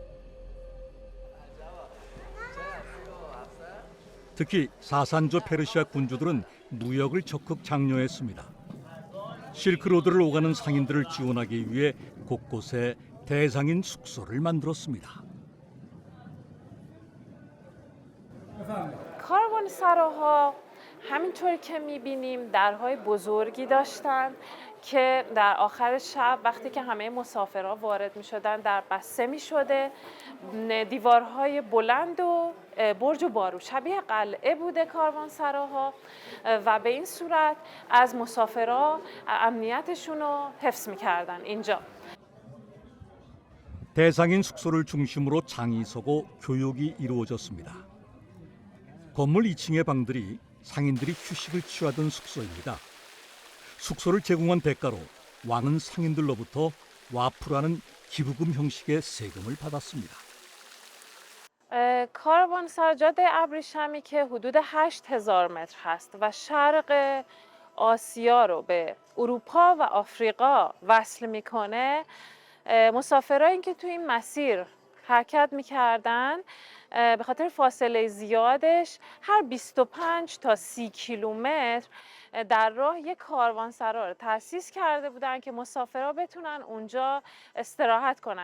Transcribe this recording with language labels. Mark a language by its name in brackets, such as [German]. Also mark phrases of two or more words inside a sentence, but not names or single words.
[Korean] 특히 사산조 페르시아 군주들은 무역을 적극 장려했습니다. 실크로드를 오가는 상인들을 지원하기 위해 곳곳에 대상인 숙소를 만들었습니다. [Persian] کاروانسراها همینطور که میبینیم درهای بزرگی داشتن که در آخر شب وقتی که همه مسافرها وارد میشدن در بسته میشده. دیوارهای بلند و برج و بارو شبیه قلعه بوده کاروانسراها و به این صورت از مسافرها امنیتشون رو حفظ میکردن اینجا. [Korean] 대상인 숙소를 중심으로 장이 서고 교육이 이루어졌습니다. 건물 2층의 방들이 상인들이 휴식을 취하던 숙소입니다. 숙소를 제공한 대가로 왕은 상인들로부터 와프라는 기부금 형식의 세금을 받았습니다. [Persian] کاروانسرا جاده ابریشمی که حدود 8000 متر هست و شرق آسیا رو به اروپا و آفریقا وصل میکنه. مسافرایی که تو این مسیر حرکت میکردن به خاطر فاصله زیادش هر 25 تا 30 کیلومتر در راه یک کاروانسرا رو تأسیس کرده بودن که مسافرها بتونن اونجا استراحت کنن.